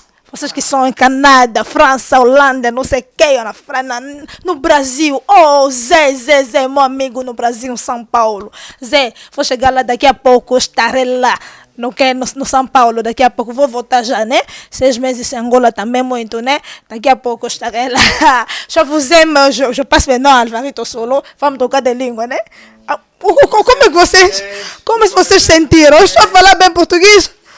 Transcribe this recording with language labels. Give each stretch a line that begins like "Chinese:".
Portuguese: Vocês que são em Canadá, França, Holanda, não sei quem, no Brasil. Oh, Zé, meu amigo no Brasil, São Paulo. Zé, vou chegar lá daqui a pouco, estarei lá. No São Paulo, daqui a pouco vou voltar já, né? 6 meses em Angola também muito, né? Daqui a pouco estarei lá.
French: Je passe maintenant à Alvarito Solo.
Portuguese: Vamos trocar de língua, né? Como é que vocês sentiram? Eu estou a falar bem português?